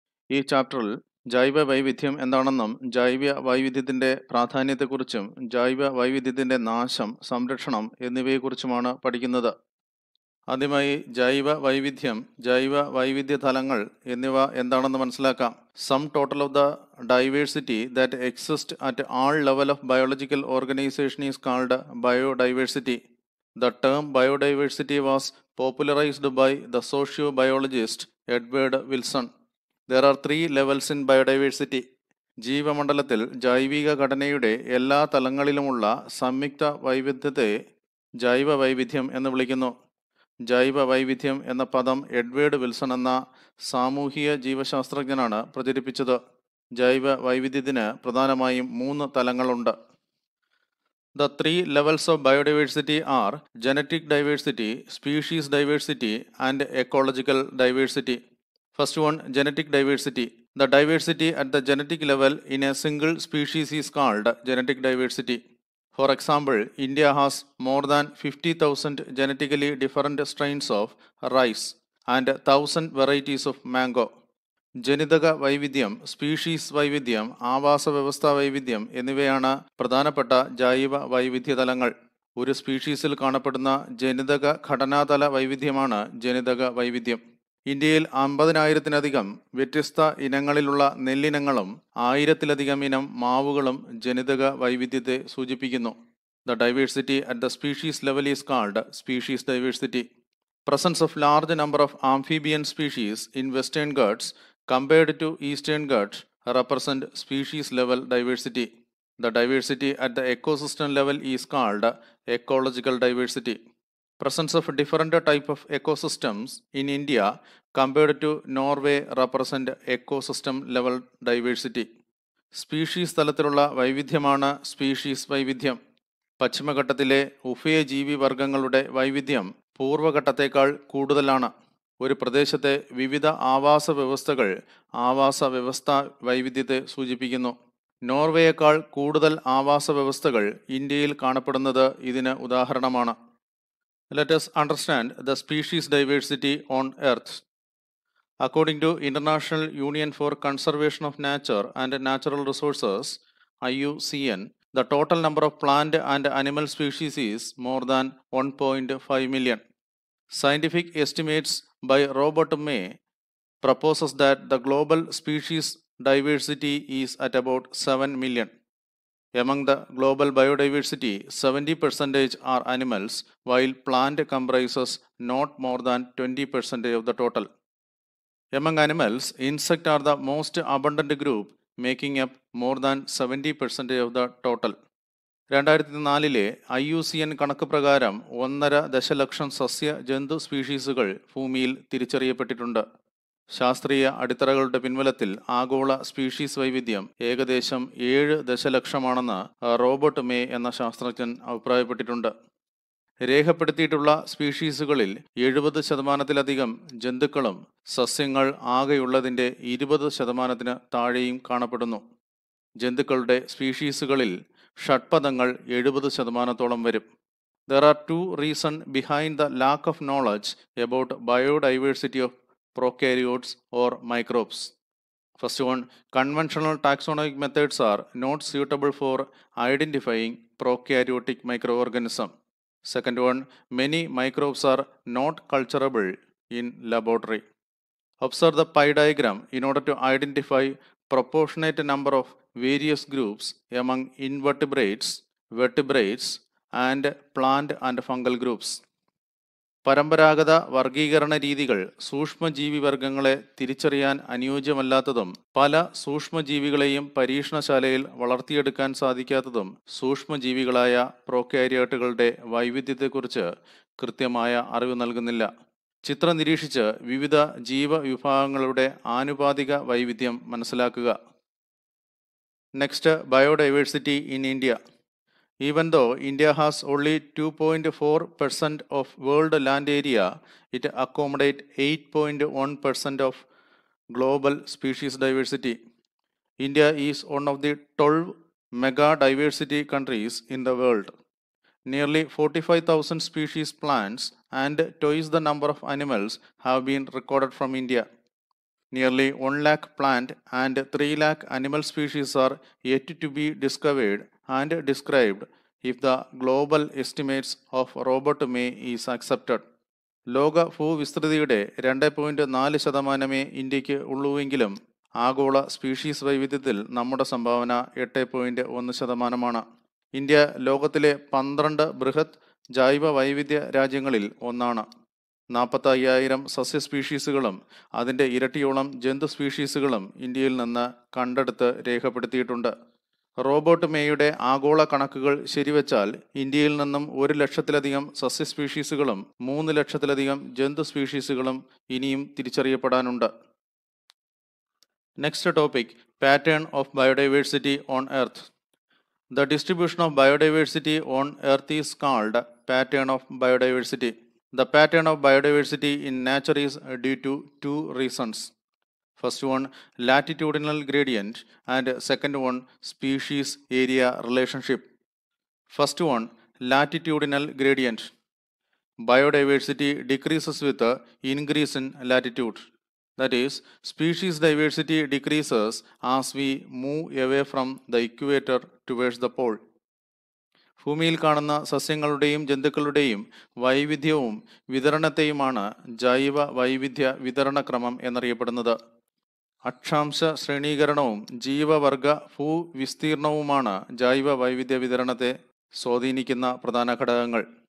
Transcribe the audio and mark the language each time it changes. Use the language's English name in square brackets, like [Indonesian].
[Malayalam] ഈ ചാപ്റ്ററിൽ ജൈവ വൈവിധ്യം എന്താണെന്നും ജൈവ വൈവിധ്യത്തിൻ്റെ പ്രാധാന്യത്തെക്കുറിച്ചും ജൈവ വൈവിധ്യത്തിൻ്റെ നാശം, സംരക്ഷണം എന്നിവയെക്കുറിച്ചുമാണ് പഠിക്കുന്നത്. ആദ്യമായി ജൈവ വൈവിധ്യം, ജൈവ വൈവിധ്യ തലങ്ങൾ എന്നിവ എന്താണെന്ന് മനസ്സിലാക്കാം. [English] Sum total of the diversity that exist at all level of biological organisation is called biodiversity. The term biodiversity was popularized by the socio-biologist Edward Wilson. There are 3 levels in biodiversity. [Malayalam] ജീവമണ്ഡലത്തിൽ ജൈവിക ഘടനയുടെ എല്ലാ തലങ്ങളിലുമുള്ള സംയുക്ത വൈവിധ്യത്തെ ജൈവ വൈവിധ്യം എന്ന് വിളിക്കുന്നു. ജൈവ വൈവിധ്യം എന്ന പദം എഡ്വേർഡ് വിൽസൺ എന്ന സാമൂഹിക ജീവശാസ്ത്രജ്ഞനാണ് പ്രചരിപ്പിച്ചത്. ജൈവ വൈവിധ്യത്തിന് പ്രധാനമായും 3 തലങ്ങളുണ്ട്. [English] The 3 levels of biodiversity are genetic diversity, species diversity, and ecological diversity. First one, genetic diversity. The diversity at the genetic level in a single species is called genetic diversity. For example, India has more than 50,000 genetically different strains of rice and 1,000 varieties of mango. [Malayalam] ജനിതക വൈവിധ്യം, species വൈവിധ്യം, ആവാസ വ്യവസ്ഥാ വൈവിധ്യം എന്നിവയാണ് പ്രധാനപ്പെട്ട ജൈവ വൈവിധ്യ തലങ്ങൾ. ഒരു സ്പീഷീസിൽ കാണപ്പെടുന്ന ജനിതക ഘടനാതല വൈവിധ്യമാണ് ജനിതക വൈവിധ്യം. ഇന്ത്യയിൽ 50,000-ലധികം വ്യത്യസ്ത ഇനങ്ങളിലുള്ള നെല്ലിനങ്ങളും 1,000-ലധികം ഇനം മാവുകളും ജനിതക വൈവിധ്യത്തെ സൂചിപ്പിക്കുന്നു. [English] The diversity at the species level is called species diversity. Presence of large number of amphibian species in Western Ghats compared to Eastern Ghats represent species level diversity. The diversity at the ecosystem level is called ecological diversity. Presence of different type of ecosystems in India compared to Norway represent ecosystem level diversity. [Malayalam] Species തലത്തിലുള്ള വൈവിധ്യമാണ് species വൈവിധ്യം. പശ്ചിമഘട്ടത്തിലെ ഉഭയജീവി വർഗങ്ങളുടെ വൈവിധ്യം പൂർവ്വഘട്ടത്തേക്കാൾ കൂടുതലാണ്. ഒരു പ്രദേശത്തെ വിവിധ ആവാസ വ്യവസ്ഥകൾ ആവാസ വ്യവസ്ഥാ വൈവിധ്യത്തെ സൂചിപ്പിക്കുന്നു. നോർവേയേക്കാൾ കൂടുതൽ ആവാസ വ്യവസ്ഥകൾ ഇന്ത്യയിൽ കാണപ്പെടുന്നത് ഇതിന് ഉദാഹരണമാണ്. [English] Let us understand the species diversity on Earth. According to International Union for Conservation of Nature and Natural Resources, IUCN, the total number of plant and animal species is more than 1.5 million. Scientific estimates by Robert May proposes that the global species diversity is at about 7 million. Among the global biodiversity, 70% are animals, while plant comprises not more than 20% of the total. Among animals, insects are the most abundant group, making up more than 70% of the total. [Malayalam] 2004-ലെ IUCN കണക്ക് പ്രകാരം 1.5 ദശലക്ഷം സസ്യ ജന്തു സ്പീഷീസുകൾ ഭൂമിയിൽ തിരിച്ചറിയപ്പെട്ടിട്ടുണ്ട്. ശാസ്ത്രീയ അടിത്തറകളുടെ പിൻബലത്തിൽ ആഗോള species വൈവിധ്യം ഏകദേശം 7 ദശലക്ഷമാണെന്ന് റോബർട്ട് മേ എന്ന ശാസ്ത്രജ്ഞൻ അഭിപ്രായപ്പെട്ടിട്ടുണ്ട്. രേഖപ്പെടുത്തിയിട്ടുള്ള സ്പീഷീസുകളിൽ 70%-ലധികം ജന്തുക്കളും സസ്യങ്ങൾ ആകെയുള്ളതിൻ്റെ 20%-ന് താഴെയും കാണപ്പെടുന്നു. ജന്തുക്കളുടെ സ്പീഷീസുകളിൽ ഷഡ്പദങ്ങൾ 70%-ഓളം വരും. [English] There are 2 reasons behind the lack of knowledge about biodiversity of prokaryotes or microbes. First one, conventional taxonomic methods are not suitable for identifying prokaryotic microorganisms. Second one, many microbes are not culturable in laboratory. Observe the pie diagram in order to identify proportionate number of various groups among invertebrates, vertebrates, and plant and fungal groups. [Malayalam] പരമ്പരാഗത വർഗീകരണ രീതികൾ സൂക്ഷ്മജീവി വർഗങ്ങളെ തിരിച്ചറിയാൻ അനുയോജ്യമല്ലാത്തതും പല സൂക്ഷ്മജീവികളെയും പരീക്ഷണശാലയിൽ വളർത്തിയെടുക്കാൻ സാധിക്കാത്തതും സൂക്ഷ്മജീവികളായ പ്രോകാരിയോട്ടുകളുടെ വൈവിധ്യത്തെക്കുറിച്ച് കൃത്യമായ അറിവ് നൽകുന്നില്ല. ചിത്രം നിരീക്ഷിച്ച് വിവിധ ജീവവിഭാഗങ്ങളുടെ ആനുപാതിക വൈവിധ്യം മനസ്സിലാക്കുക. [English] Next, biodiversity in India. Even though India has only 2.4% of world land area, it accommodates 8.1% of global species diversity. India is one of the 12 mega diversity countries in the world. Nearly 45,000 species plants and twice the number of animals have been recorded from India. Nearly 1 lakh plant and 3 lakh animal species are yet to be discovered and described if the global estimates of Robert May is accepted. [Malayalam] ലോക ഭൂവിസ്തൃതിയുടെ 2.4% ഇന്ത്യക്ക് ഉള്ളുവെങ്കിലും ആഗോള species വൈവിധ്യത്തിൽ നമ്മുടെ സംഭാവന 8.1%. India ലോകത്തിലെ 12 ബൃഹത് ജൈവ വൈവിധ്യ രാജ്യങ്ങളിൽ ഒന്നാണ്. 45,000 സസ്യ സ്പീഷീസുകളും അതിൻ്റെ ഇരട്ടിയോളം ജന്തു സ്പീഷീസുകളും ഇന്ത്യയിൽ നിന്ന് കണ്ടെടുത്ത് രേഖപ്പെടുത്തിയിട്ടുണ്ട്. റോബർട്ട് മേയുടെ ആഗോള കണക്കുകൾ ശരിവച്ചാൽ ഇന്ത്യയിൽ നിന്നും 1 ലക്ഷത്തിലധികം സസ്യ സ്പീഷീസുകളും 3 ലക്ഷത്തിലധികം ജന്തു സ്പീഷീസുകളും ഇനിയും തിരിച്ചറിയപ്പെടാനുണ്ട്. [English] Next topic, pattern of biodiversity on Earth. The distribution of biodiversity on Earth is called pattern of biodiversity. The pattern of biodiversity in nature is due to two reasons. First one, latitudinal gradient, and second one, species area relationship. First one, latitudinal gradient. Biodiversity decreases with the increase in latitude. That is, species diversity decreases as we move away from the equator towards the pole. [Malayalam] ഭൂമിയിൽ കാണുന്ന സസ്യങ്ങളുടെയും ജന്തുക്കളുടെയും വൈവിധ്യവും വിതരണത്തെയുമാണ് ജൈവ വൈവിധ്യ വിതരണക്രമം എന്നറിയപ്പെടുന്നത്. അക്ഷാംശ ശ്രേണീകരണവും ജീവവർഗ ഭൂവിസ്തീർണവുമാണ് ജൈവ വൈവിധ്യ വിതരണത്തെ സ്വാധീനിക്കുന്ന പ്രധാന ഘടകങ്ങൾ.